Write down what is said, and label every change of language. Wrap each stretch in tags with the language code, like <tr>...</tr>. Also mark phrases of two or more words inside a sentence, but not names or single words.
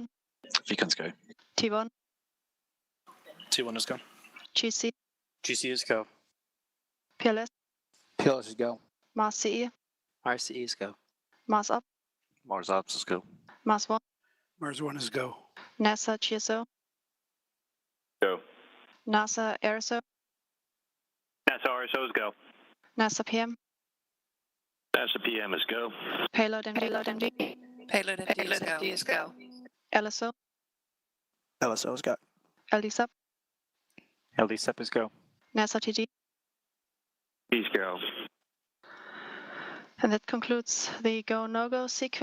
<en>Beacons go. T1, T1 is go. GC, GC is go. PLS, PLS is go. Mars CE, RCE is go. Mars Up, Mars Ops is go. Mars 1, Mars 1 is go. NASA GSO, Go. NASA AirSO, NASA RSOs go. NASA PM, NASA PM is go. Payload MD, Payload MD is go. LSO, LSO is go. LD Sub, LD SEP is go. NASA TG. Please go. And that concludes the go, no-go sequence.</en>